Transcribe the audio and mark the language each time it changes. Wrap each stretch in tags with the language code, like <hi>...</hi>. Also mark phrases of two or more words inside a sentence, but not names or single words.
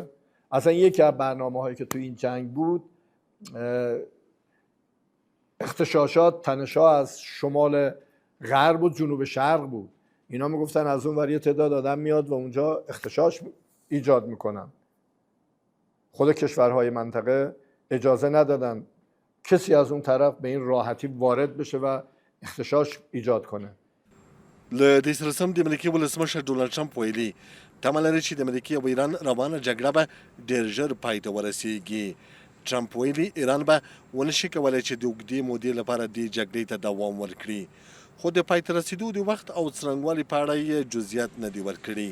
<fa>اصلا یکی از برنامه‌هایی که تو این جنگ بود اغتشاشات، تنش‌ها از شمال غرب و جنوب شرق بود. اینا میگفتن از اون ور یه تعداد آدم میاد و اونجا اغتشاش ایجاد میکنن. خود کشورهای منطقه اجازه ندادن کسی از اون طرف به این راحتی وارد بشه و اغتشاش ایجاد کنه.</fa> <ps>له دې سره سم د امریکې ولسمشر ډونالډ ټرمپ ویلي تمه لري چې د امریکې او ایران روانه جګړه به ډېر ژر پای ته ورسیږي. ټرمپ ویلي ایران به ونشي کولی چې د اوږدې مودې لپاره دې جګړې ته دوام ورکړي، خو د پای ته رسیدو د وخت او څرنګوالي په اړه یې جزئیات نه دي ورکړي.</ps>